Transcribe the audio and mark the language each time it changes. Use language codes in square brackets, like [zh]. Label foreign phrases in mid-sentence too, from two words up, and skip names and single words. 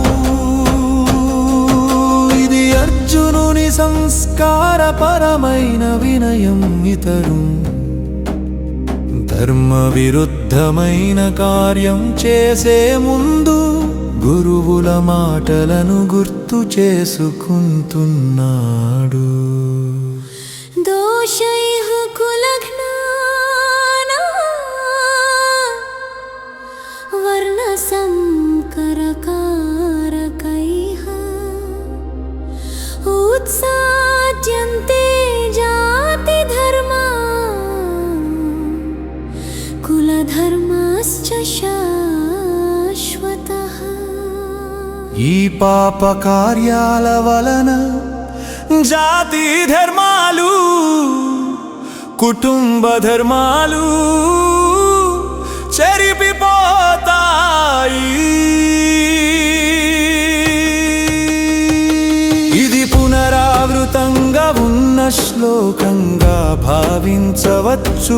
[te] ఇది అర్జునుని సంస్కారపరమైన వినయం. ఇతరు ధర్మ విరుద్ధమైన కార్యం చేసే ముందు గురువుల మాటలను గుర్తు చేసుకుంటున్నాడు. [sa] दोषैः कुलघ्नानां वर्णसंकरकारकैः उत्साच्यन्ते जातिधर्मा कुलधर्माश्च शाश्वतः। [te] ఈ పాప కార్యాల వలన జాతి ధర్మాలు కుటుంబ ధర్మాలు చెరిపిపోతాయి. ఇది పునరావృతంగా ఉన్న శ్లోకంగా భావించవచ్చు.